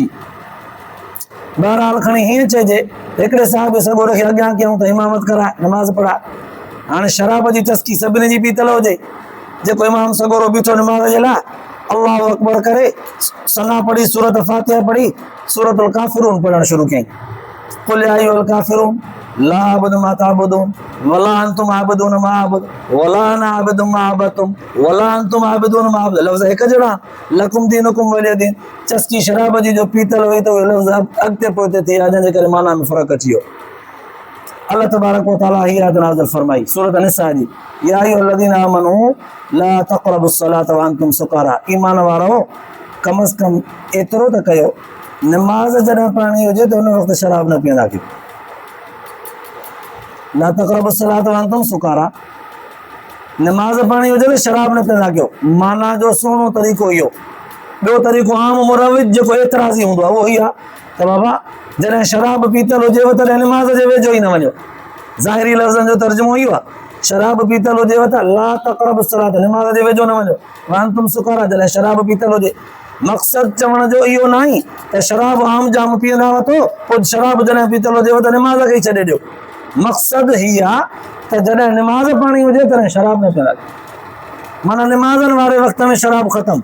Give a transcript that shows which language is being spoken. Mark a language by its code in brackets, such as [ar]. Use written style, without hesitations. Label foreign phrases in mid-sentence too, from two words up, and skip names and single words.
[sd] बहरहाल खणी हीअं चइजे हिकिड़े साहिब सगोरे खे अॻियां कयूं त इमामत कराए, नमाज़ पढ़ाए। हाणे शराब जी चस्की सभिनी जी पीतल हुजे, जेको इमाम सगोरो बीठो नमाज़ जे लाइ [ar] الله أكبر [sd] करे सना पढ़ी, सूरत फातिहा पढ़ी, सूरतुल काफ़िरून पढ़णु शुरू कयईं। [ar] قل يا أيها الكافرون لا أعبد ما تعبدون ولا أنتم عابدون ما أعبد ولا أنا عابد ما عبدتم ولا أنتم عابدون ما أعبد. [sd] लफ़्ज़ हिकु जहिड़ा, [ar] لكم دينكم ولي دين. [sd] चस्की शराब जी जो पीतल हुई त उहे लफ़्ज़ अॻिते पोइते थी विया, जंहिंजे करे माना में फ़र्क़ु अची वियो। अल्लाह [ar] تبارك وتعالى [sd] ही आयत नाज़िल फरमाई सूरत निसा जी, [ar] يا أيها الذين آمنوا لا تقربوا الصلاة وأنتم سكارى, [sd] ईमान वारो कम अज़ कम एतिरो त कयो नमाज़ जॾहिं पढ़णी हुजे त हुन वक़्तु शराब न पीअंदा कयो। [ar] لا تقربوا الصلاة وأنتم سكارى, [sd] नमाज़ पढ़णी हुजे त शराब न पीअंदा कयो। माना जो सुहिणो तरीक़ो इहो। ॿियो तरीक़ो आम मुरविज जेको एतिराज़ी हूंदो आहे उहो ई आहे त बाबा जॾहिं शराब पीतल हुजेव तॾहिं नमाज़ जे वेझो ई न वञो। ज़ाहिरी लफ़्ज़नि जो तर्जुमो इहो आहे, शराब पीतल हुजेव त [ar] لا تقربوا الصلاة, [sd] नमाज़ जे वेझो न वञो, [ar] وأنتم سكارى, [sd] जॾहिं शराब पीतल हुजे। मक़सदु चवण जो इहो न आहे त शराब आम जाम पीअंदा वठो, पोइ शराब जॾहिं पीतल हुजेव त नमाज़ खे ई छॾे ॾियो। मक़सदु हीअ आहे त जॾहिं नमाज़ पढ़णी हुजे तॾहिं शराब न पीअंदा, माना नमाज़नि वारे वक़्त में शराब ख़तमु।